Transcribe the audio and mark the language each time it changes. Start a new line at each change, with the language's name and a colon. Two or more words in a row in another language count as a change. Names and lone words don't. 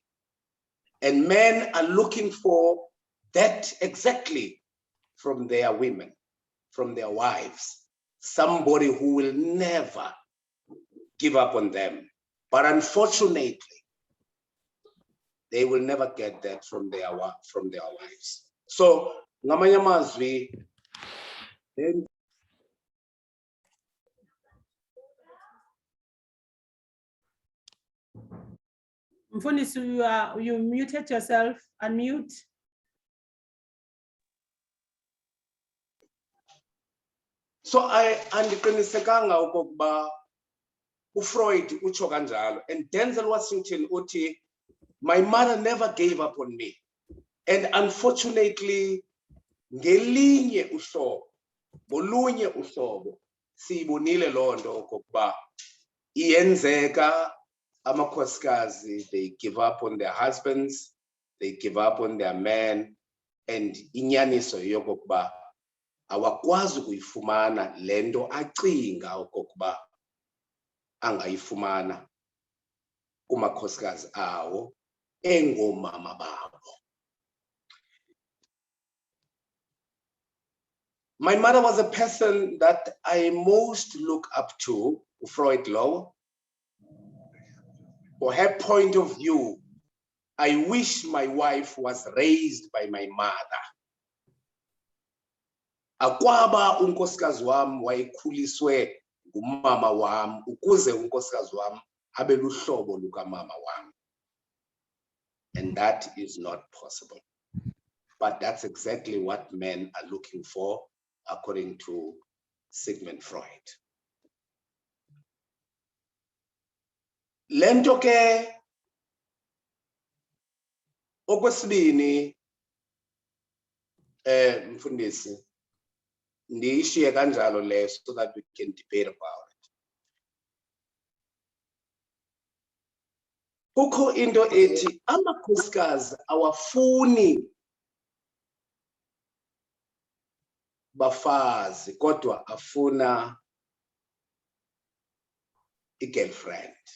English: And men are looking for that exactly from their women, from their wives. Somebody who will never give up on them. But unfortunately, they will never get that from their wives. So,
Xhosa: ngamanye amazwi, Mfundisi,
English: you muted yourself. Unmute.
Xhosa: So andiqinisekanga okokuba uFreud utsho kanjalo,
English: and Denzel Washington uthi, my mother never gave up on me. And unfortunately,
Xhosa: ngelinye uhlobo, ngolunye uhlobo, siyibonile loo nto okokuba iyenzeka amakhosikazi,
English: they give up on their husbands, they give up on their men, and
Xhosa: inyaniso yokokuba awakwazi ukuyifumana lento acinga okokuba angayifumana kumakhosikazi awo engomama babo.
English: My mother was a person that I most look up to, Freud Law. For her point of view, I wish my wife was raised by my mother.
Xhosa: Akwaba unkosikazi wam wayekhuliswe ngumama wam ukuze unkosikazi wam abe luhlobo lukamama wam.
English: And that is not possible. But that's exactly what men are looking for, according to Sigmund Freud.
Xhosa: Lento ke okwesibini mfundisi ndiyishiye kanjalo le
English: so that we can debate about it.
Xhosa: Kukho into ethi amakhosikazi awafuni bafazi kodwa afuna i-girlfriend.